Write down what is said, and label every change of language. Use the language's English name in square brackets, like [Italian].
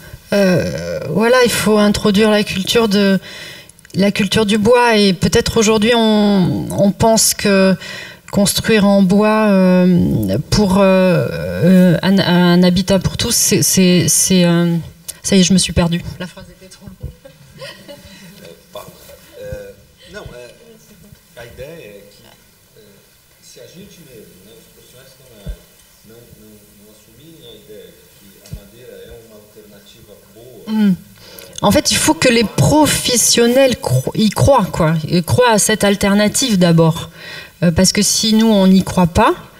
[French] Voilà, il faut introduire la culture du bois et peut-être aujourd'hui on pense que construire en bois pour un habitat pour tous, c'est ça y est, je me suis perdue. La phrase était trop longue. [Portuguese] Não, a ideia é que se a gente mesmo, né, os profissionais que estão na área, não assumirem a ideia de que a madeira é uma alternativa boa. [French] En fait, il faut que les professionnels y croient, quoi. Ils croient à cette alternative d'abord. Parce que si nous, on n'y croit pas...